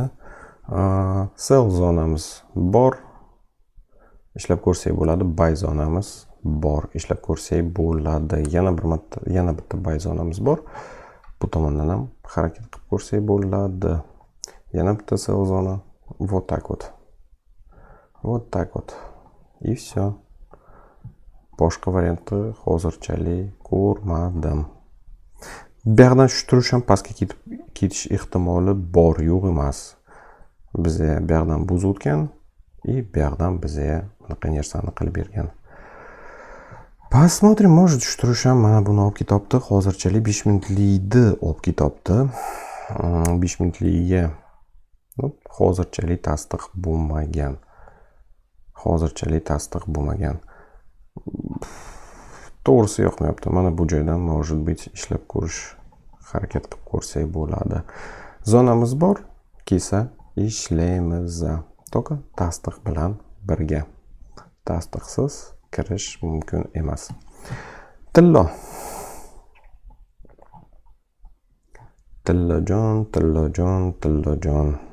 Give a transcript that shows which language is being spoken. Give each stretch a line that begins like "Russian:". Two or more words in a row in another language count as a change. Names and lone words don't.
Uzbek: Sell zonamiz bor. Ishlab ko'rsak bo'ladi. Buy zonamiz bor. Ishlab ko'rsak bo'ladi. Yana bitta buy zonamiz bor. Bu tomondan ham harakat qilib ko'rsak bo'ladi. Yana bitta sell zona.
Russian: Вот так вот. Вот так вот. И все.
Uzbek: Boshqa variantni hozirchalik ko'rmadim. Bu yoqdan turish ham pastga ketish ehtimoli bor, yo'q emas. Bizga bu yoqdan buzib o'tgan, bu yoqdan bizga bunaqa narsani qilib bergan.
Russian: Посмотрим, может
Uzbek: tushirish ham mana buni olib ketibdi. Hozirchalik 5 minutlikni olib ketibdi. 5 minutligiga hozirchalik tasdiq bo'lmagan. To'g'risi yoqmayapti. Mana bu joydan
Russian: может быть
Uzbek: ishlab ko'rish harakat qilib ko'rsak bo'ladi. Zonamiz bor, kelsa ishlaymiz. To'g'ri, tasdiq bilan birga. Tasdiqsiz kirish mumkin emas. Tillojon.